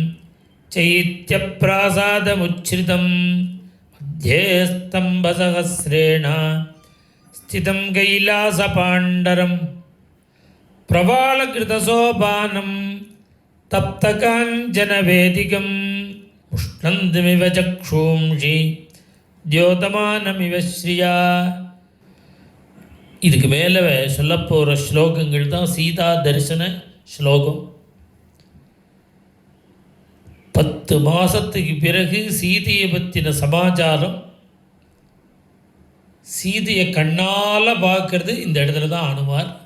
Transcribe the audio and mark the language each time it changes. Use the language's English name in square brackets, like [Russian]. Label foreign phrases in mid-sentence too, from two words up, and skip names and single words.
[Sanskrit] चैत्यप्रासादमुच्छ्रितं मध्ये स्तम्भसहस्रेण स्थितं कैलासपाण्डरं प्रवालकृतसोपानं तप्तकाञ्चनवेदिकम् उष्णन्तमिव चक्षूंषि द्योतमानमिव श्रिया. [Tamil] இதுக்கு மேலே சொல்ல போகிற ஸ்லோகங்கள் தான் சீதா தரிசன ஸ்லோகம். 10 மாதத்துக்கு பிறகு சீதையை பற்றின சமாச்சாரம், சீதையை கண்ணால் பார்க்கறது இந்த இடத்துல தான் அனுமார்.